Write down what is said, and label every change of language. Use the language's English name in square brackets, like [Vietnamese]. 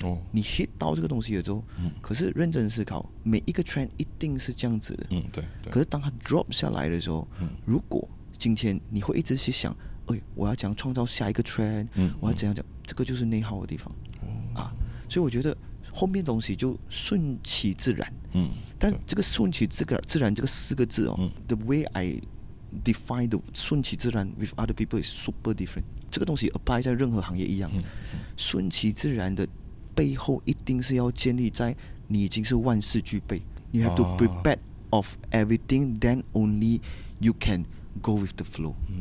[Chinese] 你 hit 到这个东西了之后，可是认真思考，每一个 trend 一定是这样子的。对。可是当它 drop 下来的时候，如果今天你会一直去想，我要怎样创造下一个 trend，我要怎样讲，这个就是内耗的地方。所以我觉得后面东西就顺其自然。但这个顺其自然这个4个字， [English] the way I define the 顺其自然 with other people is super different。 [Chinese] 这个东西 apply 在任何行业一样。顺其自然的背后一定是要建立在你已经是万事俱备。 [English] You have to prepare of everything, then only you can go with the flow.